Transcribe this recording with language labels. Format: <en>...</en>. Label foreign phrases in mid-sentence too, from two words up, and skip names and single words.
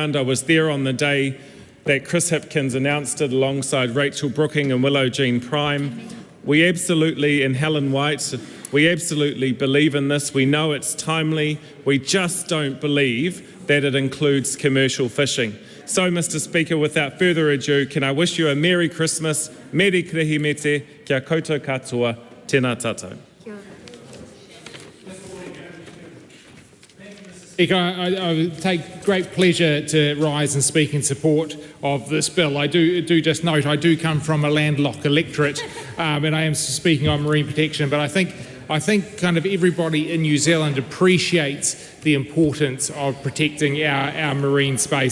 <en>I was there on the day that Chris Hipkins announced it alongside Rachel Brooking and Willow Jean Prime. We absolutely, and Helen White, we absolutely believe in this. We know it's timely. We just don't believe that it includes commercial fishing. So, Mr. Speaker, without further ado, can I wish you a Merry Christmas,</en> <mi>Meri Krehimete, kia koutou katoa, tēnā tātou.</mi> <en>I take great pleasure to rise and speak in support of this bill. I do just note I do come from a landlocked electorate, and I am speaking on marine protection, but I think kind of everybody in New Zealand appreciates the importance of protecting our marine space.</en>